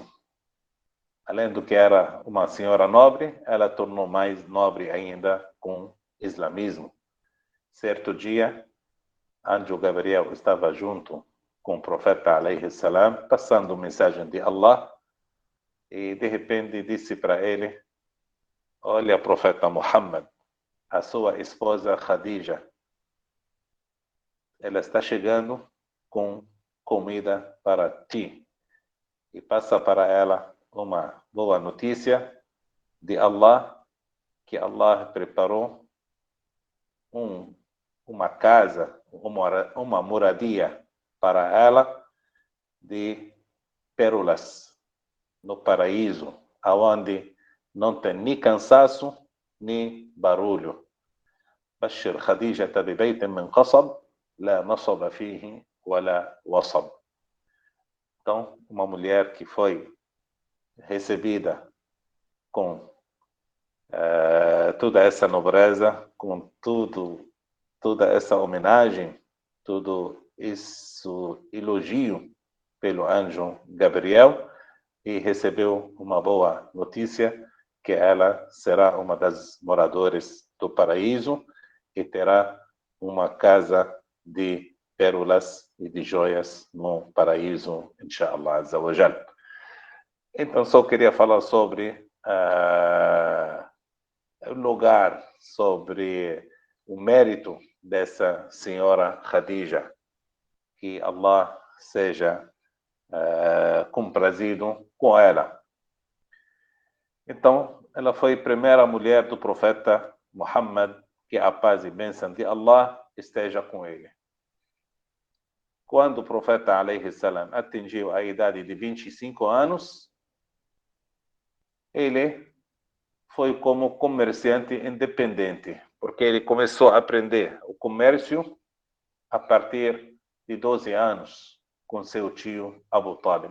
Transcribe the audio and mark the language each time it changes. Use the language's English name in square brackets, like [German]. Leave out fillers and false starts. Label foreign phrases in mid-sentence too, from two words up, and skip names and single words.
[Portuguese] Além do que era uma senhora nobre, ela tornou mais nobre ainda com o islamismo. certo dia, anjo Gabriel estava junto com o profeta [Arabic] عليه السلام, [Portuguese] passando mensagem de Allah, e de repente disse para ele: olha, profeta Muhammad, a sua esposa Khadija, ela está chegando com comida para ti. E passa para ela uma boa notícia de Allah, que Allah preparou uma casa, uma moradia para ela de pérolas no paraíso, aonde não tem nem cansaço, nem barulho. [Arabic] بشر خديجة ببيت من قصب لا نصب فيه ولا وصب. [Portuguese] Então, uma mulher que foi recebida com toda essa nobreza, com toda essa homenagem, tudo isso elogio pelo anjo Gabriel, e recebeu uma boa notícia, que ela será uma das moradoras do paraíso e terá uma casa de pérolas e de joias no paraíso, [Arabic] إن شاء الله عز وجل. [Portuguese] Então, só queria falar sobre o lugar, sobre o mérito dessa senhora Khadija, que Allah seja comprazido com ela. Então, ela foi a primeira mulher do profeta Muhammad, que a paz e bênção de Allah esteja com ele. Quando o profeta [Arabic] عليه السلام [Portuguese] atingiu a idade de 25 anos, ele foi como comerciante independente, porque ele começou a aprender o comércio a partir de 12 anos, com seu tio Abu Talib.